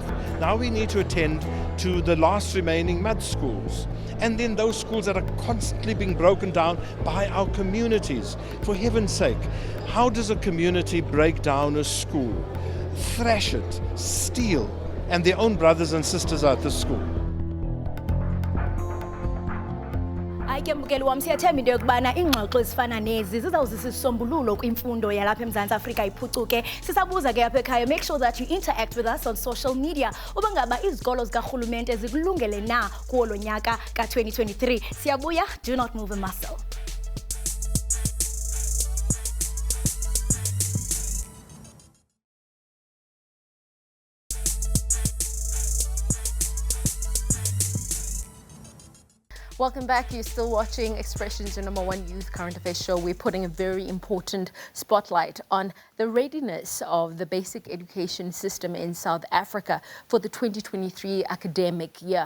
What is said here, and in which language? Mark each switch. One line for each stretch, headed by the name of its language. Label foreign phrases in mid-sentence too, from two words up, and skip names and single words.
English: Now we need to attend to the last remaining mud schools. And then those schools that are constantly being broken down by our communities. For heaven's sake, how does a community break down a school, thrash it, steal, and their own brothers and sisters are at the school?
Xhosa: Ke mbukeli wami siyathemba into yokubana ingxoxo ezifana nezi zizawuzisa isisombululo kwimfundo yalapha eMzantsi Afrika iphucuke. Sisabuza ke apha ekhaya,
English: make sure that you interact with us on social media.
Xhosa: Uba ngaba izikolo zikarhulumente zikulungele na kuwo lo nyaka ka-2023. Siyabuya,
English: do not move a muscle. Welcome back. You're still watching Expressions, your #1 youth current affairs show. We're putting a very important spotlight on the readiness of the basic education system in South Africa for the 2023 academic year.